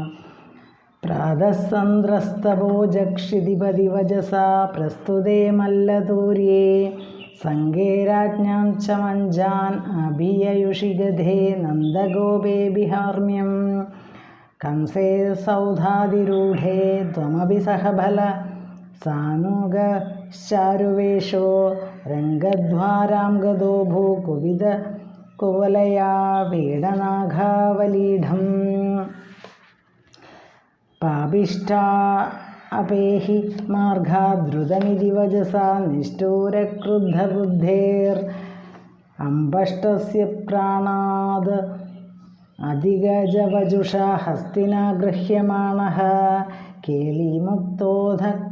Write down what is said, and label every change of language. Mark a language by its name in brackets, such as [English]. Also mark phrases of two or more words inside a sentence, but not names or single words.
[Sanskrit] പ്രാതസന്ദ്രസ്തഭോജക്ഷിതിപതി വജസാ പ്രസ്തുതേ മല്ലതൂര്യേ സംഗേരാജ്ഞാം ച മഞ്ജാൻ അഭിയയുഷി ഗധേ നന്ദഗോപേ ബിഹാർമ്യം കംസേ സൗധാതിരൂഢേ ത്വമഭി സഹബല സാനുഗ चारुवेशो रङ्गद्वारां गदो भूकुविद कुवलया पीडनाघावलीढं पापिष्ठा अपेहि मार्गाद्रुतमिति वचसा निष्ठूरक्रुद्धबुद्धेरम्बष्टस्य प्राणाद् अधिगजवजुषा हस्तिना गृह्यमाणः केलिमुक्तोऽध